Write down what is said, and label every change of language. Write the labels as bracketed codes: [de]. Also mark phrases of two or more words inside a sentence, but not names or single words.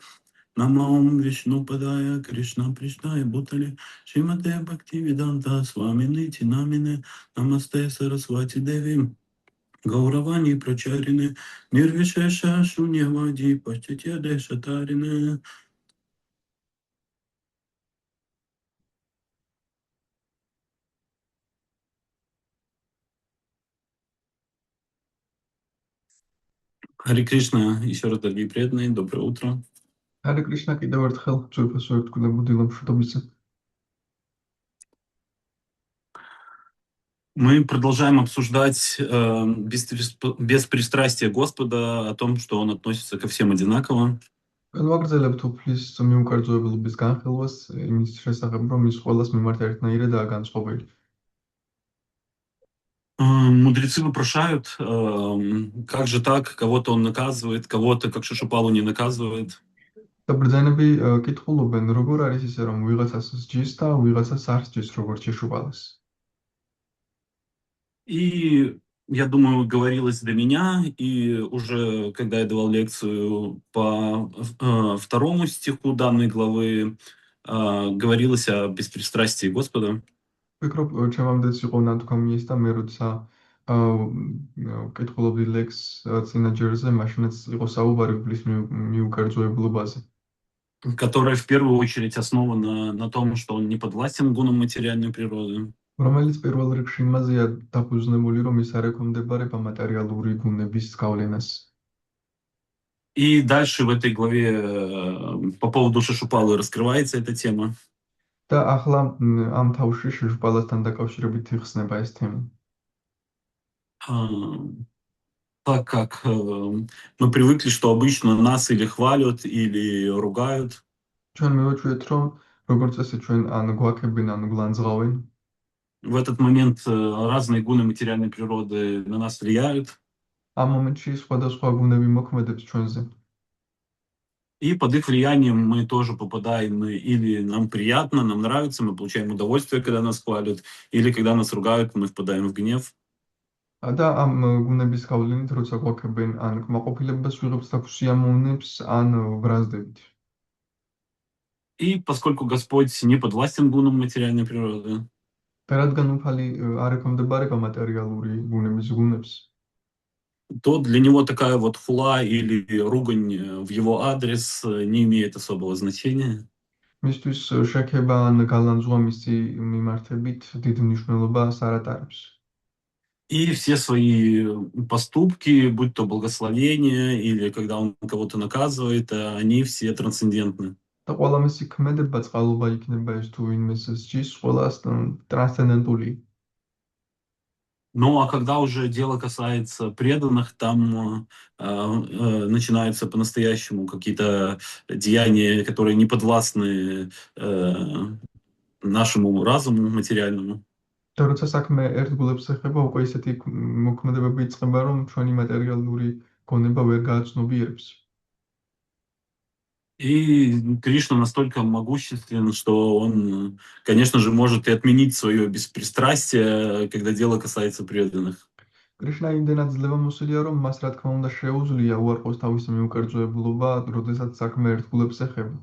[sa] नमं विष्णु पादाय, कृष्ण प्रिष्णाय भूतले, श्रीमते भक्ति वेदान्त स्वामिनि तिनामिने, नमस्ते सरस्वती देवि, गौरवाणी प्रचारिणे, निर्विशेष शून्यवादि, पचित्य देशतारिणे. [ru] Харе Кришна, еще раз, дорогие преданные, доброе утро. [ka] Hare Krishna კიდევ ერთხელ ძვირფასო ერთგულებო დილამშვიდობისა. [ru] Мы продолжаем обсуждать без пристрастия Господа, о том, что Он относится ко всем одинаково. [ka] ვაგრძელებთ უფლის მიუკერძოებულობის განხილვას იმის შესახებ, რომ ის ყველას მიმართ ერთნაირადაა განსხვავებული. [ru] Мудрецы вопрошают, как же так, кого-то Он наказывает, кого-то, как Шишупалу, не наказывает. [ka] და ბრძანები კითხულობენ, როგორ არის ისე, რომ ვიღაცას სჯის და ვიღაცას არ სჯის, როგორც შეშუპალას. [ru] И я думаю, говорилось до меня, и уже когда я давал лекцию по второму стиху данной главы, говорилось о беспристрастии Господа. [ka] ვფიქრობ, ჩემამდეც იყო ნათქვამი ის და მე როცა კითხულობდი ლექს წინა ჯერზე, მაშინაც იყო საუბარი უფლის მიუკერძოებულობაზე. [ru] Которая в первую очередь основана на том, что он не подвластен гунам материальной природы. [ka] რომელიც პირველ რიგში იმაზეა დაფუძნებული, რომ ის არ ექვემდებარება მატერიალური გუნების გავლენას. [ru] И дальше в этой главе по поводу Шишупалы раскрывается эта тема. [ka] და ახლა ამ თავში შეშუპალასთან დაკავშირებით იხსნება ეს თემა. [ru] Так как мы привыкли, что обычно нас или хвалят, или ругают. [ka] ჩვენ მივაჩვიეთ, რომ როგორც წესი ჩვენ ან გვაქებენ, ან გვланძღავენ. [ru] В этот момент разные гуны материальной природы на нас влияют. [ka] ამ მომენტში სხვადასხვა გუნები მოქმედებს ჩვენზე. [ru] И под их влиянием мы тоже попадаем, или нам приятно, нам нравится, мы получаем удовольствие, когда нас хвалят, или когда нас ругают, мы впадаем в гнев. [ka] და ამ გუნების გავლენით, როცა გვაქებენ, ან კმაყოფილებას ვიღებთ და გვსიამოვნებს, ან ბრაზდებით. [ru] И поскольку Господь не подвластен гунам материальной природы, [ka] და რადგან უფალი არ ექვემდებარება მატერიალური გუნების გუნებს, [ru] то для него такая вот хула или ругань в его адрес не имеет особого значения. [ka] მისთვის შექება ან გალანძღვა მისი მიმართებით დიდ მნიშვნელობას არ ატარებს. [ru] И все свои поступки, будь то благословение или когда он кого-то наказывает, они все трансцендентны. [ka] და ყველა მისი ქმედება წყალობა იქნება ეს თუ ვინმეს სჯის, ყველა трансцендентული. [ru] Ну, а когда уже дело касается преданных, там начинаются по-настоящему какие-то деяния, которые не подвластны нашему разуму материальному. [ka] და როცა საქმე ერთგულებს ეხება, უკვე ისეთი მოქმედებები იწყება, რომ ჩვენი მატერიალური გონება ვერ გააცნობიერებს. [ru] И Кришна настолько могуществен, что он, конечно же, может и отменить свое беспристрастие, когда дело касается преданных. [ka] კრიშნა იმდენად ძლევამოსილია, რომ მას რა თქმა უნდა შეუძლია უარყოს თავისი მიუკერძოებულობა, როდესაც საქმე ერთგულებს ეხება.